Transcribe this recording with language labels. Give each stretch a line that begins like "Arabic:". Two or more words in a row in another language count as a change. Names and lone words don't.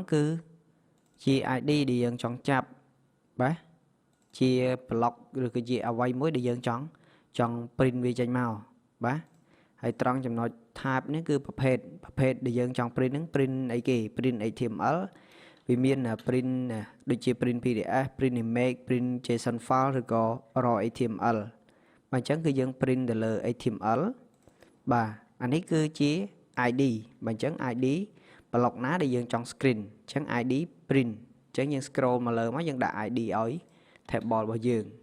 Khmer: គឺជា ID ដែលយើងចង់ចាប់បាទជា block ឬក៏ជាអ្វីមួយដែលយើងចង់ print វាចេញមកបាទ ហើយត្រង់ចំណុច tab នេះគឺប្រភេទដែលយើងចង់ print ហ្នឹង print អីគេ
English: print HTML
Khmer: វាមាន print ដូចជា
English: print PDF print image print JSON file
Khmer: ឬក៏
English: raw HTML
Khmer: បាទអញ្ចឹងគឺយើង print ទៅលើ HTML បាទអានេះគឺជា ID បាទអញ្ចឹង
English: ID block
Khmer: ណាដែលយើងចង់ screen អញ្ចឹង
English: ID print
Khmer: អញ្ចឹងយើង scroll មកលើមកយើងដាក់ ID ឲ្យ table របស់យើង